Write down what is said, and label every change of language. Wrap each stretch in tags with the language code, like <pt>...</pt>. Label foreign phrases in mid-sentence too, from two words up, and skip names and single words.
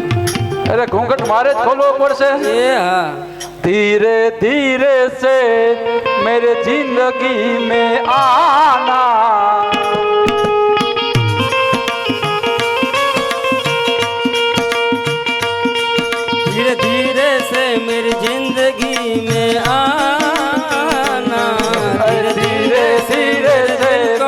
<gu>અરે ઘૂંઘટ મારે જ ખોલવો પડશે. એ હા</gu> <hi>धीरे धीरे से मेरे जिंदगी में आना धीरे धीरे से मेरी जिंदगी में आना धीरे धीरे धीरे से को</hi>